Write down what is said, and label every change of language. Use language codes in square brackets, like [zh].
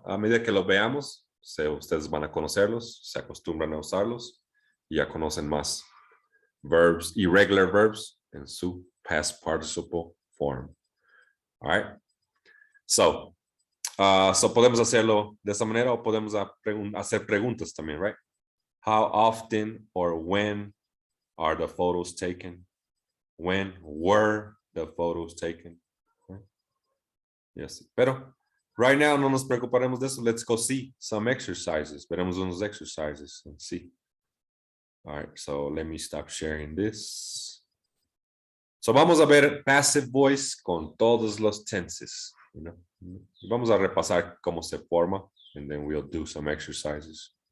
[es] A medida que los veamos, ustedes van a conocerlos, se acostumbran a usarlos y ya conocen más verbs, irregular verbs en su past participle form. All right. So podemos hacerlo de esa manera o podemos hacer preguntas también, right? [en] How often or when are the photos taken? When were the photos taken? Right? [es] Yes, pero [en] right now [es] no nos preocuparemos de eso. [en] Let's go see some exercises. [es] Veremos unos [en] exercises and see. All right, so let me stop sharing this. So [es] vamos a ver passive voice con todos los tenses. [en] You know? [es] Vamos a repasar cómo se forma, [en] and then we'll do some exercises.